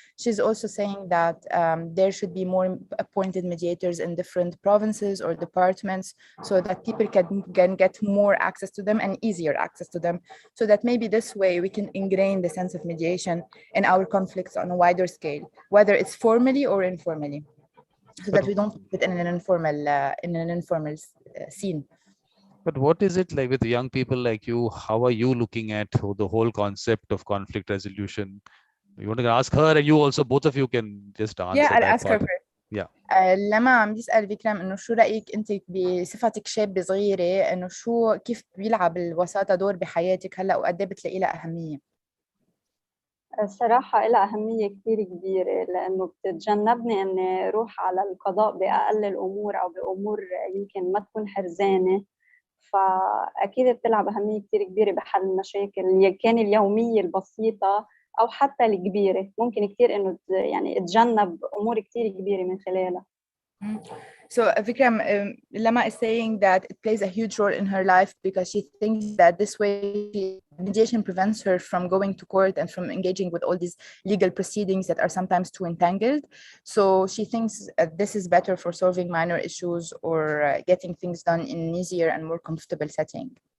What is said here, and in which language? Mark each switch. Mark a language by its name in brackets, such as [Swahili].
[English] She's also saying that there should be more appointed mediators in different provinces or departments so that people can get more access to them and easier access to them, so that maybe this way we can ingrain the sense of mediation in our conflicts on a wider scale, whether it's formally or informally, so that we don't put it in an informal scene. But what is it like with young people like you? How are you looking at the whole concept of conflict resolution? You want to ask her, and you also, both of you can just answer. Yeah, I'll that ask her part. first. Yeah. [Arabic] لما عم بيسأل فيكرم إنه شو رأيك أنت بصفتك شابة صغيرة، إنه كيف بيلعب الوساطة دور بحياتك هلا وقد إيه بتلاقي لها أهمية؟ الصراحة لها أهمية كتير كبيرة، لأنه بتتجنبني أني أروح على القضاء بأقل الأمور أو بأمور يمكن ما تكون حرزانة، فأكيد بتلعب أهمية كتير كبيرة بحل المشاكل اللي كان اليومية البسيطة أو حتى الكبيرة. ممكن كتير إنه يعني تجنب أمور كتير كبيرة من خلالها. [English] So Vikram, Lama is saying that it plays a huge role in her life because she thinks that this way mediation prevents her from going to court and from engaging with all these legal proceedings that are sometimes too entangled. So she thinks this is better for solving minor issues or getting things done in an easier and more comfortable setting.